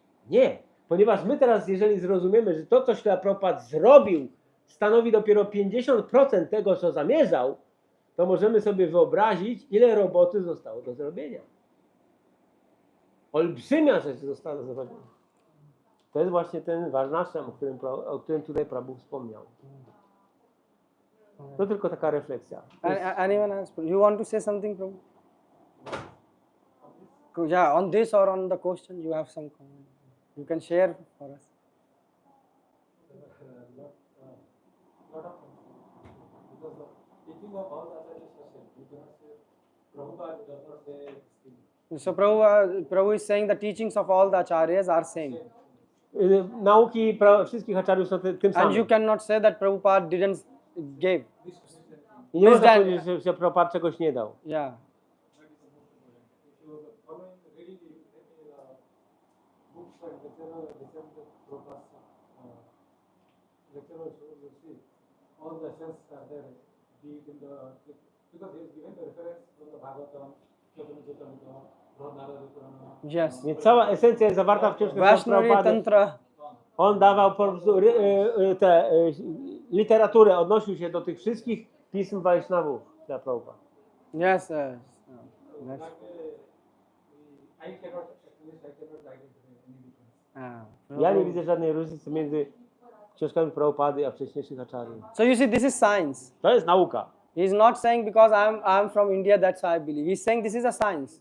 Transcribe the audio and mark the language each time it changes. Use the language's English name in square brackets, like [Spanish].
[Polish] Nie, ponieważ my teraz, jeżeli zrozumiemy, że to, co Śrila Prabhupada zrobił, stanowi dopiero 50% tego, co zamierzał, to możemy sobie wyobrazić, ile roboty zostało do zrobienia. Olbrzymia rzecz została do zrobienia. To jest właśnie ten Varnashram, o którym tutaj Prabhu wspomniał. To tylko taka refleksja. [English] Anyone else? You want to say something, Prabhu? Yeah, on this or on the question, you have some comment. You can share for us. Lot of because the teaching of all the others is the same. You cannot say Prabhupada does not say this thing. So Prabhu is saying the teachings of all the acharyas are same. [Polish] Nauki wszystkich acharyów są tym samym. [English] And you cannot say that Prabhupada didn't give. [Polish] I nie można powiedzieć, że Prabhupada czegoś nie dał. [English] Yeah. All the sense are there, be it in the, because he is given the reference from the Bhagavatam, Chaitanya, Yes. [Polish] Więc cała esencja jest zawarta w książce [English] Vaishnava [Polish] Prabhupada. [English] Tantra. [Polish] On dawał po prostu tę literaturę, odnosił się do tych wszystkich pism Vaishnavów dla Prabhupada. [English] Yes, yes. I cannot identify any difference. [Polish] Ja nie widzę żadnej różnicy między książkami Prabhupady a wcześniejszych acharyów. [English] So you see, this is science. [Polish] To jest nauka. [English] He is not saying because I'm from India, that's why I believe. He's saying this is a science.